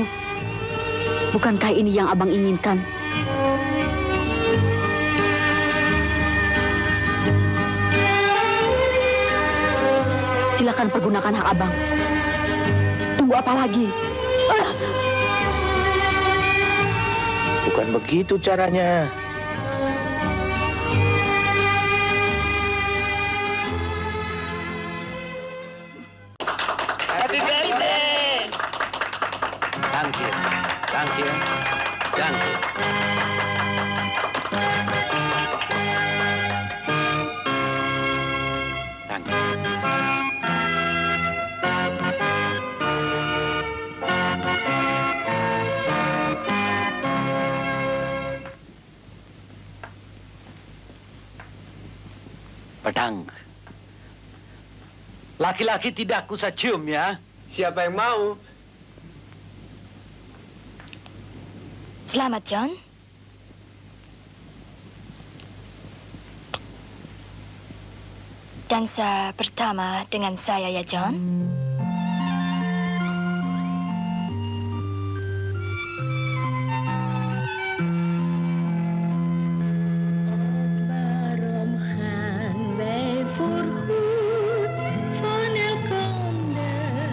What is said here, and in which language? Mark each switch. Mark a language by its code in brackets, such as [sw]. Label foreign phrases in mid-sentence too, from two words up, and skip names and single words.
[id] Bukankah ini yang abang inginkan? Silakan pergunakan hak abang. Tunggu apa lagi? Bukan begitu caranya. [en] Happy birthday! Thank you. Thank you. Thank you. Thank you. [id] Padang. Laki-laki tidak kusah cium ya. Siapa yang mau? Selamat, John. Dansa pertama dengan saya ya, John. [nl] Waarom gaan wij voorgoed van elkander?